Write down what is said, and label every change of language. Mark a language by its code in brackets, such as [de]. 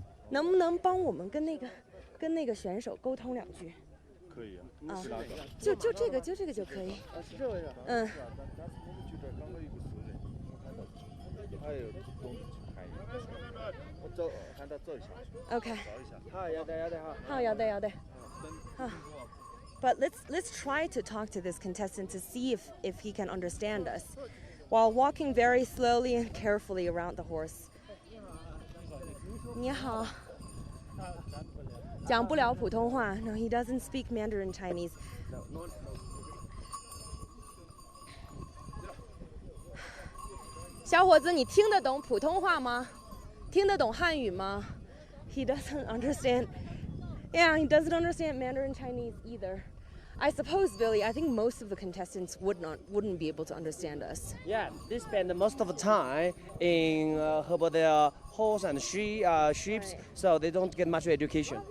[zh] 能不能帮我们跟那个选手沟通两句？可以啊。啊，就这个就可以。是这样。嗯。还有东西看一下，我走，喊他走一下。 OK。找一下。好，要得哈。好，要得。 [en] But let's try to talk to this contestant to see if he can understand us, while walking very slowly and carefully around the horse. [zh] 你好。讲不了普通话 [en] No, he doesn't speak Mandarin Chinese. [zh] 小伙子，你听得懂普通话吗？听得懂汉语吗？ [en] He doesn't understand. Yeah, he doesn't understand Mandarin Chinese either. I suppose, Billy, I think most of the contestants wouldn't be able to understand us. Yeah, they spend most of the time in about their horse and sheep, so they don't get much education.